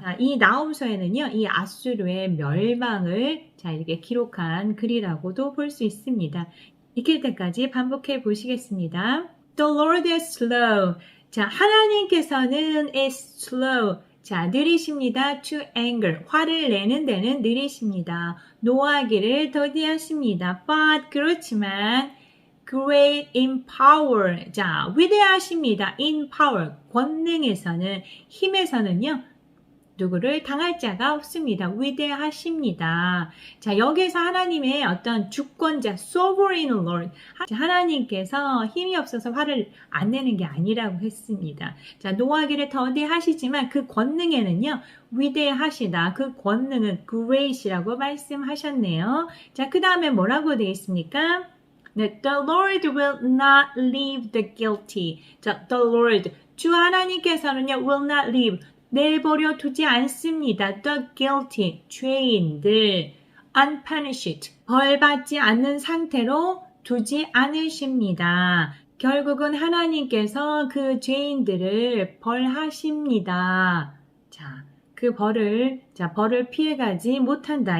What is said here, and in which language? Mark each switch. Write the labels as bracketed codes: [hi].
[ko] 자, 이 나홈서에는요, 이 아수르의 멸망을 자, 이렇게 기록한 글이라고도 볼 수 있습니다. 익힐 때까지 반복해 보시겠습니다. [en] The Lord is slow. [ko] 자, 하나님께서는 [en] is slow. [ko] 자, 느리십니다. [en] To anger. [ko] 화를 내는 데는 느리십니다. 노하기를 더디하십니다. [en] But [ko] 그렇지만 [en] great in power. [ko] 자, 위대하십니다. [en] in power. [ko] 권능에서는, 힘에서는요, 누구를 당할 자가 없습니다. 위대하십니다. 자, 여기서 하나님의 어떤 주권자, [en] sovereign Lord. [ko] 하나님께서 힘이 없어서 화를 안 내는 게 아니라고 했습니다. 자, 노하기를 더디하시지만 그 권능에는요, 위대하시다. 그 권능은 great이라고 말씀하셨네요. 자, 그 다음에 뭐라고 되어 있습니까? [en] 네, the Lord will not leave the guilty. 자, the Lord, [ko] 주 하나님께서는요, [en] will not leave. [ko] 내버려 두지 않습니다. [en] The guilty, [ko] 죄인들, [en] unpunished, [ko] 벌받지 않는 상태로 두지 않으십니다. 결국은 하나님께서 그 죄인들을 벌하십니다. 자, 그 벌을 피해가지 못한다.